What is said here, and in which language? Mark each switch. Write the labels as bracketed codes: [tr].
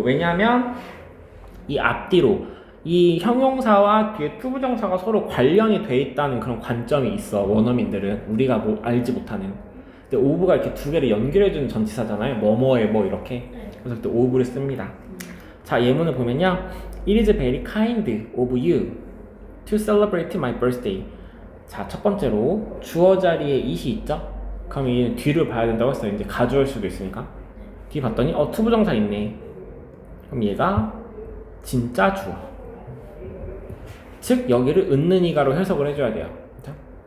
[ko] 왜냐하면 이 앞뒤로 이 형용사와 뒤에 to 부정사가 서로 관련이 돼 있다는 그런 관점이 있어. 원어민들은 우리가 뭐 알지 못하는. 근데 of가 이렇게 두 개를 연결해주는 전치사잖아요. 뭐뭐에 뭐 이렇게. 그래서 그때 of를 씁니다. 자, 예문을 보면요. [en] It is very kind of you to celebrate my birthday. [ko] 자, 첫 번째로 주어 자리에 it이 있죠? 그럼 이 뒤를 봐야 된다고 했어요. 이제 가져올 수도 있으니까. 뒤 봤더니 to 부정사 있네. 그럼 얘가 진짜 주어. 즉 여기를 은는이가로 해석을 해줘야 돼요. 그렇죠?